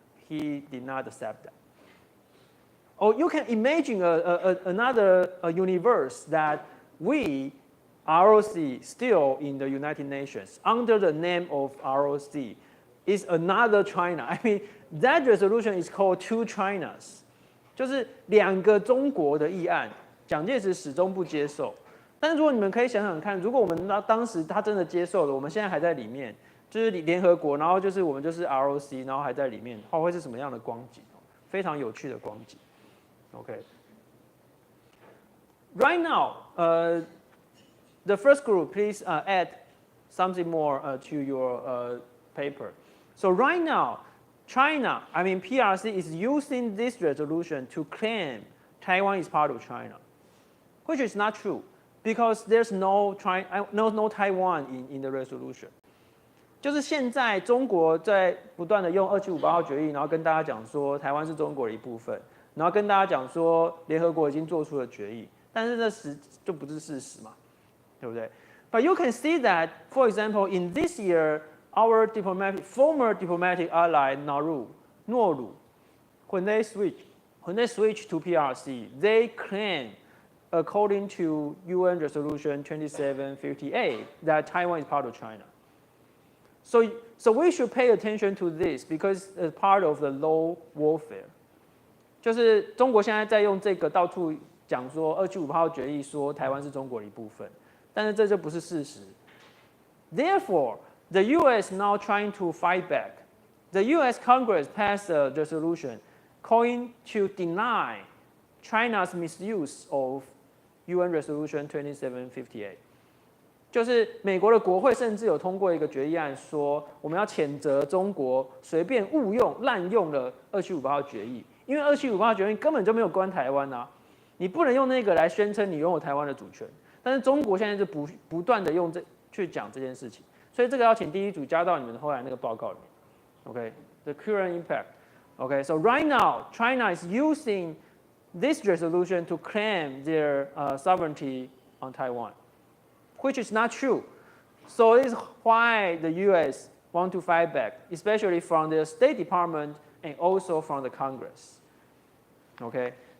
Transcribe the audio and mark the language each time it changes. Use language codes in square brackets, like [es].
[en] He did not accept that. Or you can imagine another universe that we, ROC, still in the United Nations, under the name of ROC, is another China. I mean, that resolution is called Two Chinas. [zh] 就是两个中国的议案，蒋介石始终不接受。但是如果你们可以想想看，如果我们当时他真的接受了，我们现在还在里面，就是联合国，然后就是我们就是 ROC， 然后还在里面，会是什么样的光景？非常有趣的光景。Okay. [en] Right now, the first group, please add something more to your paper. So right now, China, I mean PRC, is using this resolution to claim Taiwan is part of China, which is not true because there's no Taiwan in the resolution. [zh] 就是现在中国在不断的用2758号决议，然后跟大家讲说台湾是中国的一部分，然后跟大家讲说联合国已经做出了决议，但是这就不是事实嘛，对不对 ？ [en] But you can see that, for example, in this year, our former diplomatic ally Nauru, when they switch to PRC, they claim, according to UN Resolution 2758, that Taiwan is part of China. So we should pay attention to this because it's part of the law warfare. [zh] 就是中国现在在用这个到处讲说2758号决议说台湾是中国的一部分，但是这就不是事实。 [en] Therefore, the U.S. now trying to fight back. The U.S. Congress passed a resolution calling to deny China's misuse of UN Resolution 2758. [zh] 就是美国的国会甚至有通过一个决议案，说我们要谴责中国随便误用、滥用了2758号决议，因为2758号决议根本就没有关台湾啊，你不能用那个来宣称你拥有台湾的主权。但是中国现在是不断的用去讲这件事情，所以这个要请第一组加到你们后来那个报告里面。 [en] OK，the current impact. Okay, so right now China is using this resolution to claim their sovereignty on Taiwan, which is not true. So this is why the U.S. want to fight back, especially from the State Department and also from the Congress. Okay.